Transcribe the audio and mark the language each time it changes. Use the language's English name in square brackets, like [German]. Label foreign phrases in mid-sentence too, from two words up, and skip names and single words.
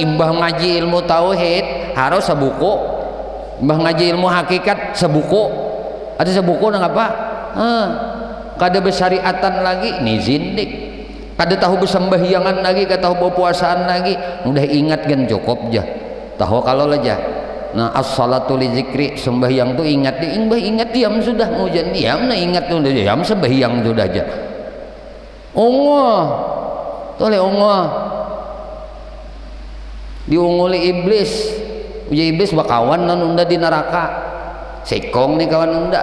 [Banjar] Imbah ngaji ilmu tauhid harus sebuku, imbah ngaji ilmu hakikat sebuku, ada sebuku nang apa? Kada bersyariatan lagi, ini zindik. Kada tahu bersembahyangan lagi, kada tahu berpuasaan lagi, udah ingat kan cukup aja, tahu kalau aja. [Arabic] Nah الصلاة لذكري, [Banjar] sembahyang tuh ingat, ingat diam sudah, ngujan diam, nah ingat tuh udah diam, sembahyang sudah aja. Tole diunguli iblis, uja iblis bakawan nan unda di neraka, sekong nih kawan unda.